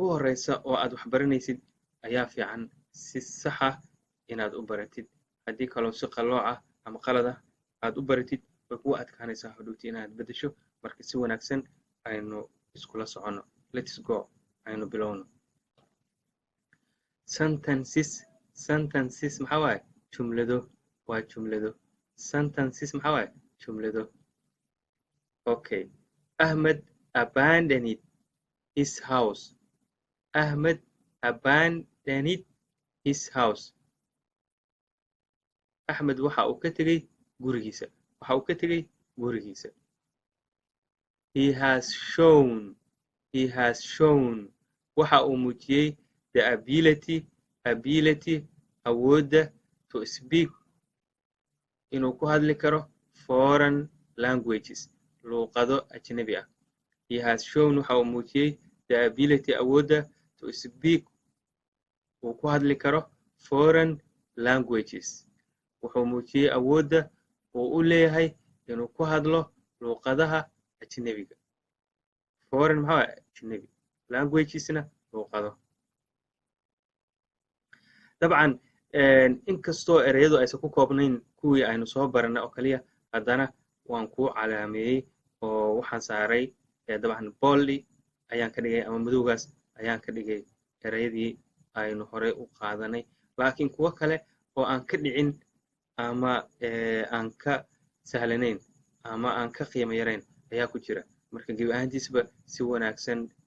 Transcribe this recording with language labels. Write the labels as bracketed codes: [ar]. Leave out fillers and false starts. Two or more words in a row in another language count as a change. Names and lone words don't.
[so] horeysa oo aad wax baranaysid ayaa fiican si sax ah inaad u baratid haddii kaloo si qalooc ah ama qalad ah aad u baratid way kugu adkaanaysaa hadhowti inaad beddesho marka si wanaagsan aynu iskula soconno [en] let's go [so] aynu bilowno sentences maxaa waaye jumlado waa jumlado sentences maxaa waaye jumlado okay [en] Ahmed abandoned his house Ahmed abandoned his house [so] Ahmed waxa uu ka tegey gurigiisa [en] he has shown [so] waxa uu muujiyey [en] the ability [so] awoodda [en] to speak [so] inuu ku hadli karo [en] foreign languages [so] luuqado ajnabi ah [en] he has shown [so] waxa uu muujiyey [en] the ability [so] awoodda [en] to speak [so] uu ku hadli karo [en] foreign languages [so] wuxuu muujiyey awoodda uu u leeyahay inuu ku hadlo luuqadaha ajnabiga foreign maxaa waaye ajnabi languagesna luuqado dabcan inkastoo ereyadu aysan ku koobnayn kuwii aynu soo baranay oo kaliya haddana waan kuu calaameeyey oo waxaan saaray dabcan boldi ayaan ka dhigay ama madowgaas ayaan ka dhigay ereyadii aynu horey u qaadanay laakiin kuwo kale oo aan ka dhicin ama aan ka sahlanayn ama aan ka qiimo yarayn ayaa ku jira marka gebi ahaantiisba si wanaagsan